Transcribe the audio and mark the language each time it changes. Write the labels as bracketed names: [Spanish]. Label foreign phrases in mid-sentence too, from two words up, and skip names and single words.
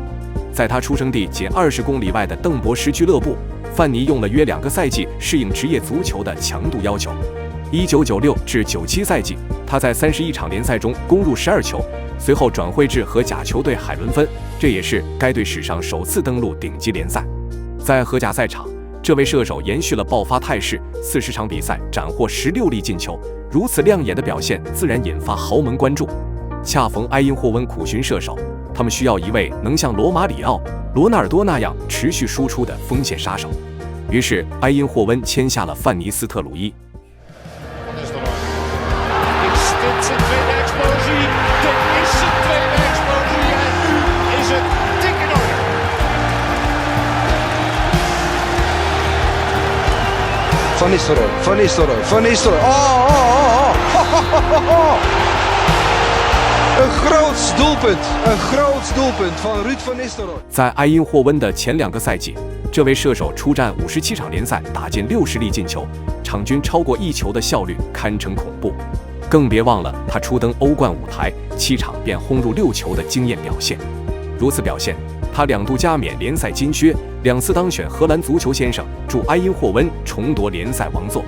[Chinese] 在他出生地仅20公里外的邓博什俱乐部，范尼用了约2个赛季适应职业足球的强度要求。1996至97赛季，他在31场联赛中攻入12球，随后转会至荷甲球队海伦芬，这也是该队史上首次登陆顶级联赛。在荷甲赛场， 这位射手延续了爆发态势，40场比赛斩获16粒进球，如此亮眼的表现自然引发豪门关注。恰逢埃因霍温苦寻射手，他们需要一位能像罗马里奥、罗纳尔多那样持续输出的锋线杀手。于是，埃因霍温签下了范尼斯特鲁伊。 [Dutch] Van Nistelrooy. Een groots doelpunt van Ruud van Nistelrooy. [Chinese] 在埃因霍温的前2个赛季，这位射手出战57场联赛，打进60粒进球，场均超过1球的效率堪称恐怖。更别忘了他初登欧冠舞台，7场便轰入6球的惊艳表现。如此表现，他2度加冕联赛金靴，2次当选荷兰足球先生，助埃因霍温重夺联赛王座。